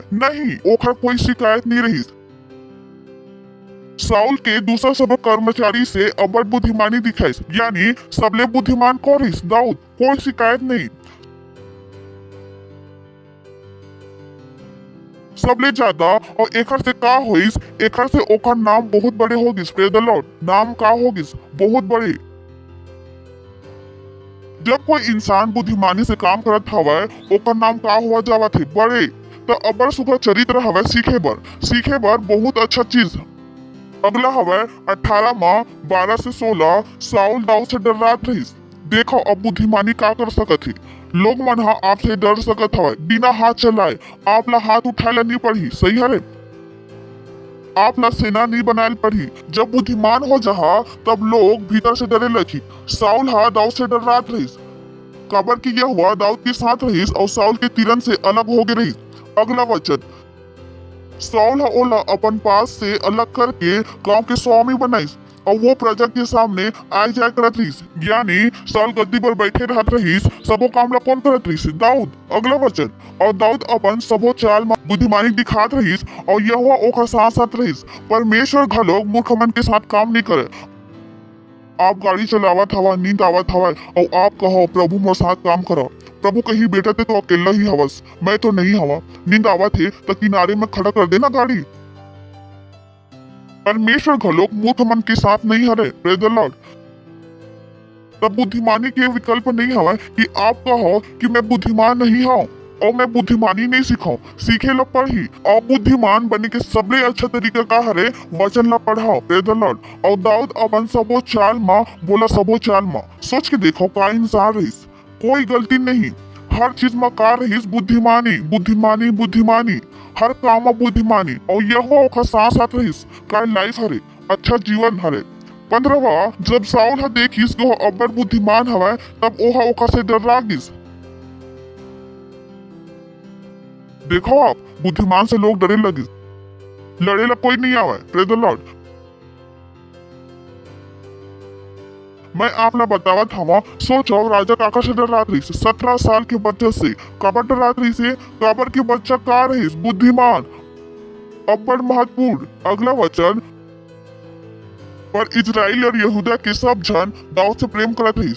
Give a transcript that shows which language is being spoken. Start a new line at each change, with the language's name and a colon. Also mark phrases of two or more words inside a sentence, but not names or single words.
Chhattisgarhi: नहीं, ओखर कोई शिकायत नहीं रहीस। साउल के दूसरा सब कर्मचारी से अब्बड़ बुद्धिमानी दिखाईस। यानी सबले बुद्धिमान कौन रहीस? दाऊद। कोई शिकायत नहीं, सबले ज्यादा। और एकर से का होइस? एकर से ओकर नाम बहुत बड़े होगिस।
English: Praise the Lord.
Chhattisgarhi: नाम का होगिस? बहुत बड़े। जब कोई इंसान बुद्धिमानी से काम करत हवै ओकर नाम का हुआ जावत है? बड़े। तो अब्बड़ सुघर चरित्र हवै सीखे बर बहुत अच्छा चीज। अगला हवै 18 में 12 से 16 साउल दाऊद से डरात रहीस। देखो अब बुद्धिमानी का कर सकत है। लोग मन हा आपसे डर सकत हवै बिना हाथ चलाए। आप ला हाथ उठाए नहीं पड़ी, सही हरे? आप ला सेना नहीं बनाए पड़ी। जब बुद्धिमान हो जहा तब लोग भीतर से डरे लगी। साउल हा दाऊद से डरात रहीस। काबर की यह हुआ दाऊद के साथ रहीस और साउल के तीरन से अलग हो गए रहीस। अगला वचन, साउल हा ओला अपन पास से अलग करके गांव के स्वामी बनाईस और वो प्रजा के सामने आय जाय करत रहीस। यानी साउल गद्दी पर बैठे रहत रहीस, सबो काम ला कौन करत रहीस? दाऊद। अगला वचन, और दाऊद अपन सबो चाल में बुद्धिमानी दिखात रहीस और यहोवा ओकर साथ साथ रहीस। परमेश्वर घलोक मूर्ख मन के साथ काम नहीं करे। आप गाड़ी चलावत हवा, नींद आवत हवा और आप कहो प्रभु मोर साथ काम करो। प्रभु कही बेटा ते तो अकेला ही हवस, मैं तो नहीं हवा। नींद आवत है तो किनारे में खड़ा कर देना गाड़ी। परमेश्वर घलोक मूर्ख मन के साथ नहीं हरे।
English: Praise the Lord.
Chhattisgarhi: तब बुद्धिमानी के विकल्प नहीं हवा कि आप कहो कि मैं बुद्धिमान नहीं हूँ और मैं बुद्धिमानी नहीं सीखाऊं। सीखे ला पढ़ी और बुद्धिमान बने के सबले अच्छा तरीका का हरे? वचन ला पढ़ाओ।
English: Praise the Lord.
Chhattisgarhi: और दाऊद अपन सबो चाल माँ बोला, सबो चाल माँ सोच के देखो का इंसान रहीस, कोई गलती नहीं। हर चीज में का रहीस? बुद्धिमानी बुद्धिमानी बुद्धिमानी, हर काम में बुद्धिमानी। और यह ओखर साथ साथ रहीस। का लाइफ हरे, अच्छा जीवन हरे। 15वां, जब साउल हा देखिस कि वह अब्बड़ बुद्धिमान हवै तब ओहा ओखर से डरा गिस। देखो आप, बुद्धिमान से लोग डरे लगे, लड़े ला कोई नहीं आवे।
English: Praise the Lord.
Chhattisgarhi: मैं आप ला बतावत हवा, सोचो राजा काका से डरात रहीस 17 साल के बच्चे से। काबर डरात रहीस? काबर के बच्चा का रहीस? बुद्धिमान, अब्बड़ महत्वपूर्ण। अगला वचन, पर इजराइल और यहूदा के सब जन दाऊद से प्रेम करत रहीस।